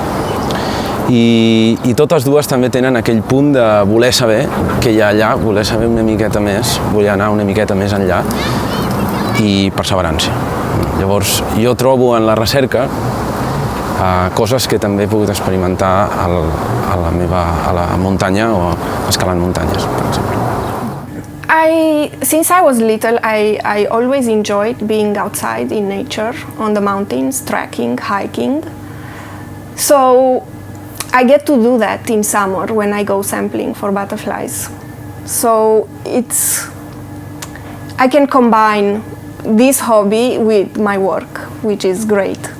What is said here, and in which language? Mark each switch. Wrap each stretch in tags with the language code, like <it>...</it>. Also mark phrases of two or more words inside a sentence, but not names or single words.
<ca>I totes dues també tenen aquell punt de voler saber què hi ha allà, voler saber una miqueta més, voler anar una miqueta més enllà i perseverança. Llavors, jo trobo en la recerca coses que també he pogut experimentar a la muntanya o escalant muntanyes, per exemple.</ca> <en>Since I was little, I always enjoyed being outside in nature, on the mountains, trekking, hiking. So I get to do that in summer when I go sampling for butterflies. So I can combine this hobby with my work, which is great.</en>